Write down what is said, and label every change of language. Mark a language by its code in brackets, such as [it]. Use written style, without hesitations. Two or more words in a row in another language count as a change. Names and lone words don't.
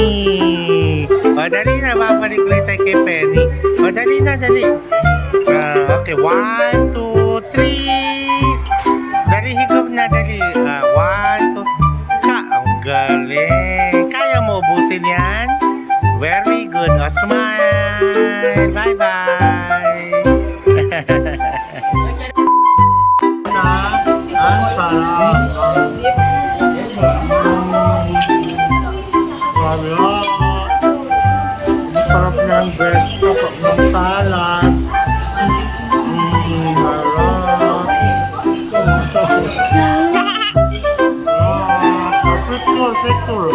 [tl] O, dali na. Babalik ulit tayo kay Penny. O, dali na, dali. Okay, 1, 2, 3. Dali, higop na, dali. 1, 2. Ang galing. Kaya mo ubusin yan? [en] Very good. O, smile. [tl] Bye-bye. Ang sarap. Sabi nga. Ang sarap ng vegetable ng salad. Picture.